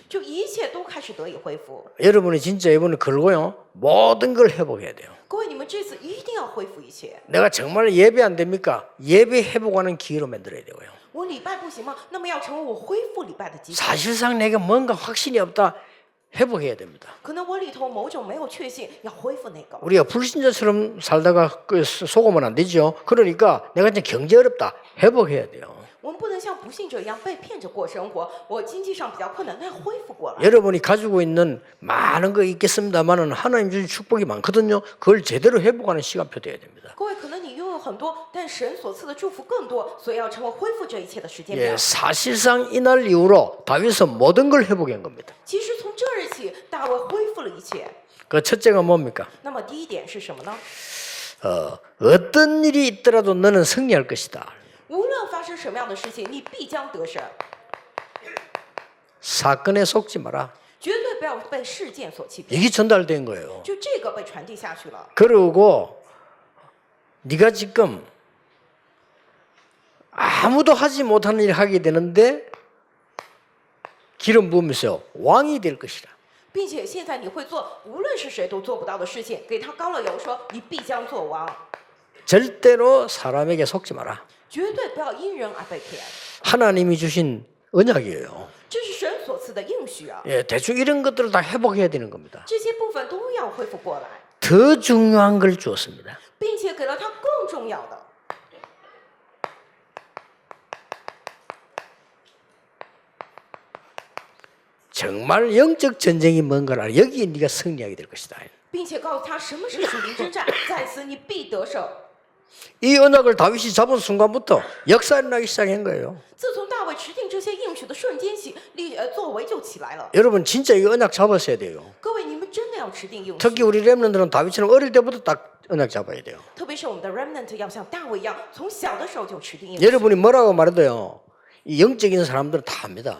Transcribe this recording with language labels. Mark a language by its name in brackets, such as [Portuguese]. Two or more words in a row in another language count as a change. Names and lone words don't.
[Chinese] 就一切都开始得以恢复。 [Korean] 여러분이 진짜 이번에 걸고요. 모든 걸 회복해야 돼요. [Chinese] 各位，你们这次一定要恢复一切。 [Korean] 내가 정말 예배 안 됩니까? 예배 회복하는 기회로 만들어야 되고요. [Chinese] 我礼拜不行吗？那么要成为我恢复礼拜的机会。 [Korean] 사실상 내가 뭔가 확신이 없다. 회복해야 됩니다. [Chinese] 可能我里头某种没有确信，要恢复那个。 [Korean] 우리가 불신자처럼 살다가 속으면 안 되죠. 그러니까 내가 이제 경제 어렵다. 회복해야 돼요. [Chinese] 我们不能像不信者一样被骗着过生活。我经济上比较困难，那要恢复过来。 [Korean] 여러분이 가지고 있는 많은 거 있겠습니다만은 하나님 주신 축복이 많거든요. 그걸 제대로 회복하는 시간표 돼야 됩니다. [Chinese] 各位，可能你拥有很多，但神所赐的祝福更多，所以要成为恢复这一切的时间表。 [Korean] 예, 사실상 이날 이후로 다윗은 모든 걸 회복한 겁니다. [Chinese] 其实从这日起，大卫恢复了一切。 [Korean] 그 첫째가 뭡니까? [Chinese] 那么第一点是什么呢？ [Korean] 어떤 일이 있더라도 너는 승리할 것이다. [Chinese] 无论发生什么样的事情，你必将得胜， [Korean] 사건에 속지 마라. [Chinese] 绝对不要被事件所欺骗。 [Korean] 이게 전달된 거예요. [Chinese] 就这个被传递下去了。 [Korean] 그리고 네가 지금 아무도 하지 못하는 일을 하게 되는데 기름 부으면서 왕이 될 것이라. [Chinese] 并且现在你会做无论是谁都做不到的事情，给他高了油，说你必将做王， [Korean] 절대로 사람에게 속지 마라. [Chinese] 绝对不要因人而被骗。 [Korean] 하나님이 주신 언약이에요. [Chinese] 这是神所赐的应许啊， [Korean] 예, 대충 이런 것들을 다 회복해야 되는 겁니다. [Chinese] 这些部分都要恢复过来， [Korean] 더 중요한 걸 주었습니다. [Chinese] 并且给了他更重要的。 [Korean] 정말 영적 전쟁이 뭔가를 알아. 여기에 네가 승리하게 될 것이다. [Chinese] 并且告诉他什么是属灵征战，在此你必得胜。 [Korean] 이 언약을 다윗이 잡은 순간부터 역사가 일어나기 시작한 거예요. [Chinese] 自从大卫持定这些应许的瞬间起，作为就起来了。 [Korean] 여러분 진짜 이 언약 잡았어야 돼요. [Chinese] 各位，你们真的要持定应许， [Korean] 특히 우리 렘넌들은 다윗처럼 어릴 때부터 딱 언약 잡아야 돼요. [Chinese] 特别是我们的 remnant 要像大卫一样，从小的时候就持定应许。 [Korean] 여러분이 뭐라고 말해도요. 이 영적인 사람들은 다 합니다.